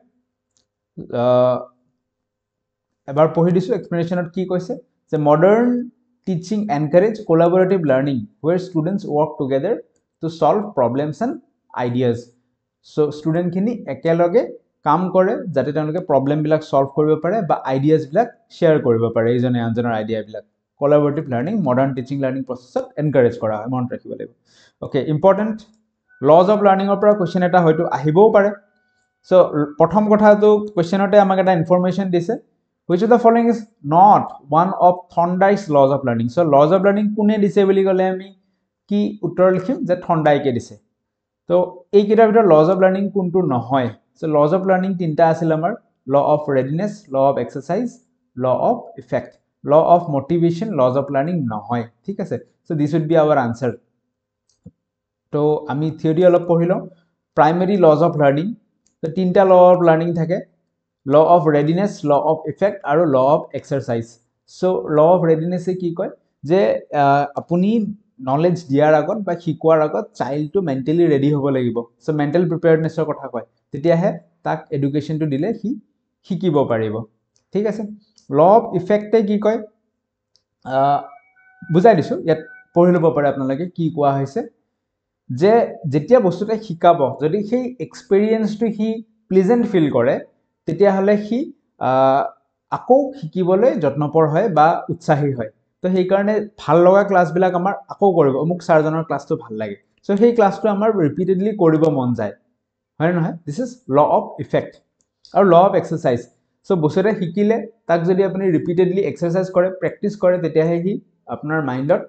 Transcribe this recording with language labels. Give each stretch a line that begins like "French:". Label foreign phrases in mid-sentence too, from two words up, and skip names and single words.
Assamese: এবাৰ পঢ়ি দিছোঁ এক্সপ্লেনেশ্যনত কি কৈছে যে
English: modern teaching encourage collaborative learning where students work together to solve problems and ideas so
Assamese: ষ্টুডেণ্টখিনি একেলগে কাম কৰে যাতে তেওঁলোকে প্ৰব্লেমবিলাক ছল্ভ কৰিব পাৰে বা আইডিয়াজবিলাক শ্বেয়াৰ কৰিব পাৰে ইজনে আনজনৰ আইডিয়াবিলাক
English: collaborative learning modern teaching learning processত
Assamese: এনকাৰেজ কৰা হয় মনত ৰাখিব লাগিব অ'কে
English: important laws of learningৰ
Assamese: পৰা কুৱেশ্যন এটা হয়তো আহিবও পাৰে সো প্ৰথম কথাটো কুৱেশ্যনতে আমাক এটা ইনফৰমেশ্যন দিছে
English: which of the following is not one of Thorndike's laws of learning
Assamese: so laws of learning কোনে দিছে বুলি ক'লে আমি কি উত্তৰ লিখিম যে থৰ্নডাইকে দিছে তো এই কেইটাৰ ভিতৰত
English: laws of learning
Assamese: কোনটো নহয়
English: so laws of learning
Assamese: তিনটা আছিল আমাৰ law
English: of readiness law of exercise law of effect law of motivation laws of learning
Assamese: নহয় ঠিক আছে
English: so this would be our answer
Assamese: তো আমি থিওৰি অলপ পঢ়িলো
English: primary laws of learning
Assamese: তো তিনটা
English: law of learning
Assamese: থাকে
English: law of readiness law of effect
Assamese: আৰু
English: law of exercise so law of readiness
Assamese: কি কয় যে আপুনি নলেজ দিয়াৰ আগত বা শিকোৱাৰ আগত
English: childটো mentally ready
Assamese: হ'ব লাগিব
English: so mental preparednessৰ
Assamese: কথা কয় তেতিয়াহে তাক এডুকেশ্যনটো দিলে সি শিকিব পাৰিব ঠিক আছে
English: law of effect
Assamese: কি কয় বুজাই দিছোঁ ইয়াত পঢ়ি ল'ব পাৰে আপোনালোকে কি কোৱা হৈছে যে যেতিয়া বস্তুটা শিকাব যদি সেই এক্সপেৰিয়েন্সটো সি প্লেজেন্ট ফিল কৰে তেতিয়াহ'লে সি আকৌ শিকিবলৈ যত্নপৰ হয় বা উৎসাহী হয় তো সেইকাৰণে ভাল লগা ক্লাছবিলাক আমাৰ আকৌ কৰিব অমুক ছাৰজনৰ ক্লাছটো ভাল লাগে চ' সেই ক্লাছটো আমাৰ ৰিপিটেডলি কৰিব মন যায় হয় নহয়
English: this is law of effect
Assamese: আৰু
English: law of exercise
Assamese: চ' বস্তুটা শিকিলে তাক যদি আপুনি
English: repeatedly exercise
Assamese: কৰে প্ৰেক্টিছ কৰে তেতিয়াহে সি আপোনাৰ মাইণ্ডত